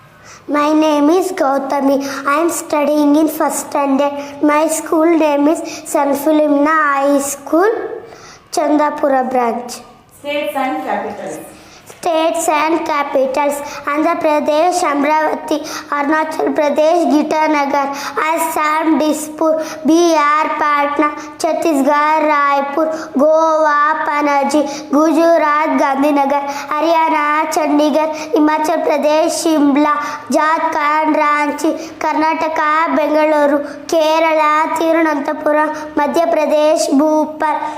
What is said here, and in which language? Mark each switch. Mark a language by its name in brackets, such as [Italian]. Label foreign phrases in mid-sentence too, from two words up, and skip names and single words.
[English] My name is Gautami. I am studying in first standard. My school name is San Philomena High School, Chandapura branch. States and capitals. States and capitals: Andhra Pradesh, Amravati; Arunachal Pradesh, Gitanagar; Assam, Dispur; Bihar, Patna; Chhattisgarh, Raipur; Goa, Panaji; Gujarat, Gandhinagar; Haryana, Chandigarh; Himachal Pradesh, Shimla; Jharkhand, Ranchi; Karnataka, Bengaluru; Kerala, Tirunanthapuram; Madhya Pradesh, Bhopal;